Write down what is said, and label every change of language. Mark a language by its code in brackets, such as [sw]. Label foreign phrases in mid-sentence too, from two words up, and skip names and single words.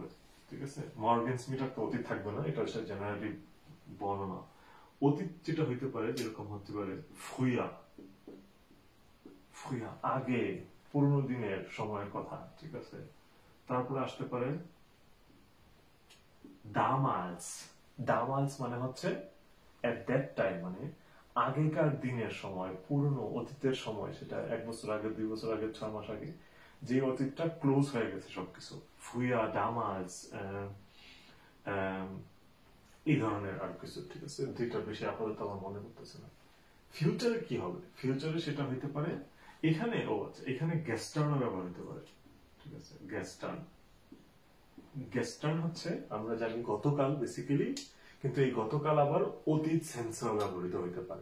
[bn] ঠিক আছে, মর্গেন্স মিটার তো অতীত থাকবে না, এটা হচ্ছে জেনারেলি বর্ণনা। অতীত যেটা হইতে পারে, যেরকম হতে পারে [de] früher, früher [bn] আগে, পুরনো দিনের সময়ের কথা। ঠিক আছে, তারপরে আসতে পারে [de] damals, damals [bn] মানে হচ্ছে [en] at that time, [bn] মানে আগেকার দিনের সময়, পুরনো অতীতের সময়, সেটা 1 বছর আগে, 2 বছর আগে, 6 মাস আগে, যে অতীতটা ক্লোজ হয়ে গেছে সবকিছু, [de] früher, damals, [bn] এই ধরনের আর কিছু। ঠিক আছে, দুইটা বেশি আপাতত আমার মনে করতেছে না। ফিউচারে কি হবে? ফিউচারে সেটা হইতে পারে, এখানে আচ্ছা, এখানে গেস্টার্ন ব্যবহার হতে পারে। ঠিক আছে, [de] gestern, gestern [bn] হচ্ছে আমরা জানি গতকাল বেসিক্যালি, কিন্তু এই গতকাল আবার অতীত সেন্সেও ব্যবহৃত হইতে পারে।